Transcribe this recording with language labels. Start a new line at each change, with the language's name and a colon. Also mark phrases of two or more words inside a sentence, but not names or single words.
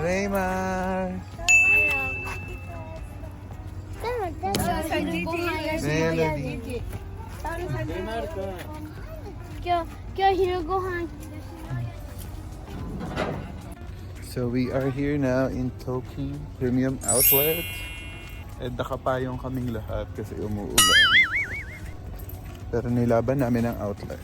Japanese: Raymar! Melody! 今日昼ご飯
English: So we are here now in Tokyo Premium Outlet.
Filipino: And nakapayong kaming lahat kasi umuulan. Pero nilaban namin ang outlet.